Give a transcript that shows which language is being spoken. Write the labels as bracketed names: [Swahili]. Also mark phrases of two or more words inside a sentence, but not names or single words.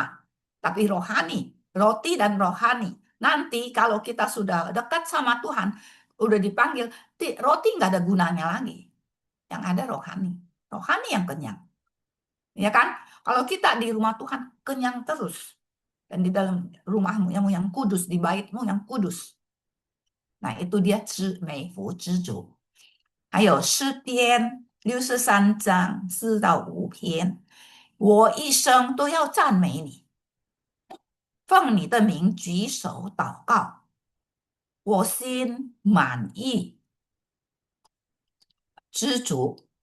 [Indonesian] Tapi rohani, roti dan rohani. Nanti kalau kita sudah dekat sama Tuhan, udah dipanggil, roti nggak ada gunanya lagi. Yang ada rohani. Rohani yang kenyang. Ya kan? Kalau kita di rumah Tuhan, kenyang terus. Dan di dalam rumahmu yang kudus, di baitmu yang kudus. Nah itu dia [Chinese] 美福知足。还有诗篇63章4-5篇，我一生都要赞美你，奉你的名举手祷告，我心满意知足，